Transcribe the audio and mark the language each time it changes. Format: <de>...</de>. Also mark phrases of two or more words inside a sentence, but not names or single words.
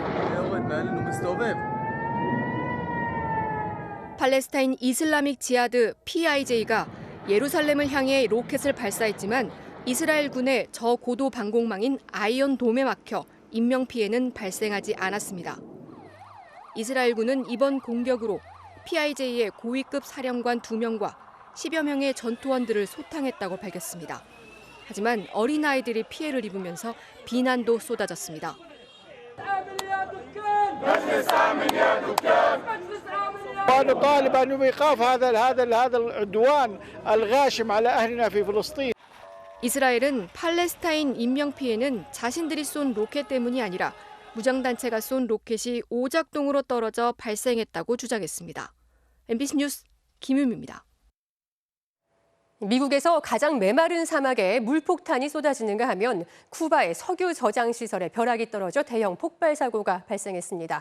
<ko>팔레스타인 이슬라믹 지하드 PIJ가 예루살렘을 향해 로켓을 발사했지만 이스라엘군의 저고도 방공망인 아이언 돔에 막혀 인명피해는 발생하지 않았습니다. 이스라엘군은 이번 공격으로 PIJ의 고위급 사령관 2명과 10여 명의 전투원들을 소탕했다고 밝혔습니다. 하지만 어린아이들이 피해를 입으면서 비난도 쏟아졌습니다.</ko> <ar>ونطالب أن يوقف هذا العدوان الغاشم على أهلنا في فلسطين.</ar> <ko>이스라엘은 팔레스타인 인명 피해는 자신들이 쏜 로켓 때문이 아니라 무장단체가 쏜 로켓이 오작동으로 떨어져 발생했다고 주장했습니다. MBC 뉴스 김윤미입니다. 미국에서 가장 메마른 사막에 물폭탄이 쏟아지는가 하면 쿠바의 석유 저장 시설에 벼락이 떨어져 대형 폭발 사고가 발생했습니다.</ko>